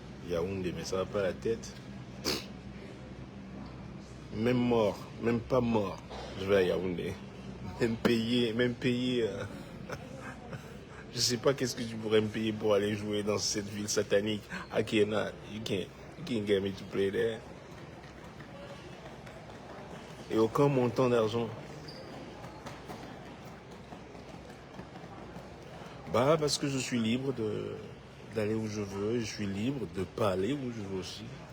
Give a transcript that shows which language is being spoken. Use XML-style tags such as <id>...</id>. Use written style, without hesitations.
<fr>Yaoundé, mais ça va pas la tête. Même pas mort, je vais à Yaoundé. Même payer. Je sais pas qu'est-ce que tu pourrais me payer pour aller jouer dans cette ville satanique.</fr> <en>I cannot. You can't get me to play there.</en> <fr>Et aucun montant d'argent. Bah, parce que je suis libre d'aller où je veux, je suis libre de pas aller où je veux aussi.</fr>